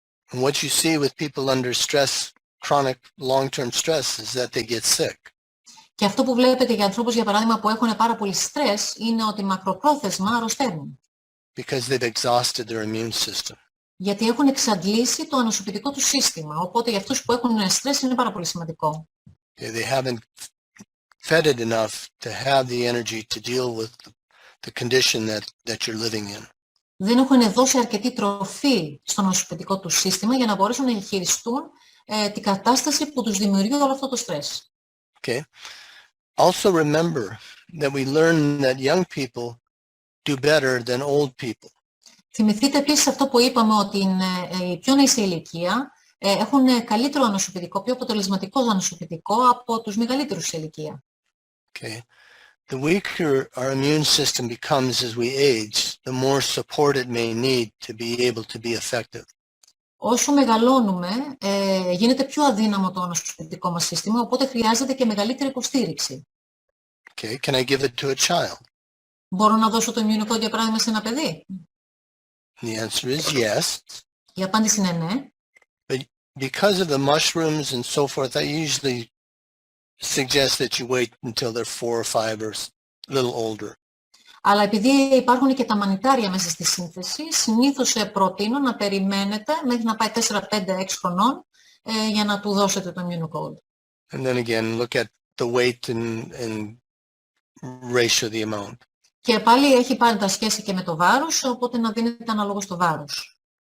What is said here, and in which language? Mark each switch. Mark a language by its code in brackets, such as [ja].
[en] And what you see with people under stress, chronic long-term stress, is that they get sick. [el] Και αυτό που βλέπετε για ανθρώπους, για παράδειγμα, που έχουν πάρα πολύ στρες, είναι ότι μακροπρόθεσμα αρρωσταίνουν. [en] Because they've exhausted their immune system. [el] Γιατί έχουν εξαντλήσει το ανοσοποιητικό του σύστημα. Οπότε για αυτούς που έχουν στρες είναι πάρα πολύ σημαντικό. [en] They haven't fed it enough to have the energy to deal with the condition that you're living in. [el] Δεν έχουν δώσει αρκετή τροφή στο ανοσοποιητικό του σύστημα για να μπορέσουν να χειριστούν την κατάσταση που τους δημιουργεί όλο αυτό το στρες. [en] Okay. Also remember that we learn that young people do better than old people. [el] Θυμηθείτε επίσης αυτό που είπαμε, ότι οι πιο νέοι σε ηλικία έχουν καλύτερο ανοσοποιητικό, πιο αποτελεσματικό ανοσοποιητικό από τους μεγαλύτερους σε ηλικία. [en] Okay. The weaker our immune system becomes as we age, the more support it may need to be able to be effective. [el] Όσο μεγαλώνουμε, γίνεται πιο αδύναμο το ανοσοποιητικό μας σύστημα, οπότε χρειάζεται και μεγαλύτερη υποστήριξη. [en] Okay. Can I give it to a child? [el] Μπορώ να δώσω το Immunocode για παράδειγμα σε ένα παιδί? [en] The answer is yes. [el] Η απάντηση είναι ναι. [en] But because of the mushrooms and so forth, I usually suggest that you wait until they're 4 or 5 or a little older. [el] Αλλά επειδή υπάρχουν και τα μανιτάρια μέσα στη σύνθεση, συνήθως προτείνω να περιμένετε μέχρι να πάει 4, 5, 6 χρονών για να του δώσετε το Immunocode. [en] And then again, look at the weight and ratio the amount. [el] Και πάλι έχει πάντα σχέση και με το βάρος, οπότε να δίνετε αναλόγως το βάρος.